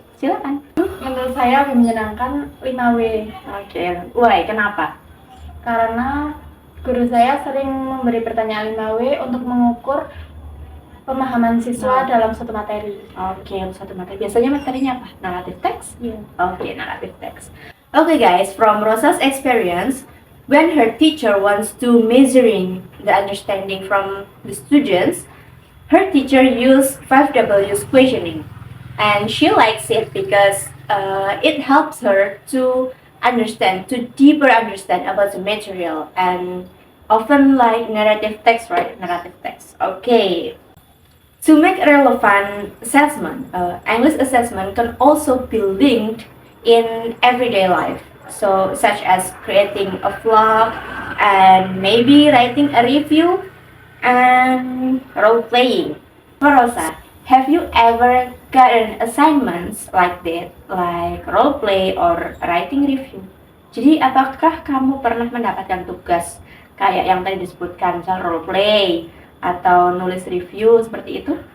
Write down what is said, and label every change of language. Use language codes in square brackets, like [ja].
[id] Silakan. Menurut saya lebih menyenangkan 5W. Oke, why? Kenapa? Karena guru saya sering memberi pertanyaan 5W untuk mengukur pemahaman siswa dalam suatu materi. Oke, satu materi. Biasanya materinya apa? Narrative text? Iya. Oke, narrative text. [en] Okay guys, from Rosa's experience, when her teacher wants to measuring the understanding from the students, her teacher use 5Ws questioning. And she likes it because it helps her to deeper understand about the material, and often like narrative text, right? Narrative text. Okay. To make relevant assessment, English assessment can also be linked in everyday life. So, such as creating a vlog and maybe writing a review and role playing. Rosa, have you ever gotten assignments like that, like role play or writing review? [id] Jadi, apakah kamu pernah mendapatkan tugas kayak yang tadi disebutkan, misal role play atau nulis review seperti itu?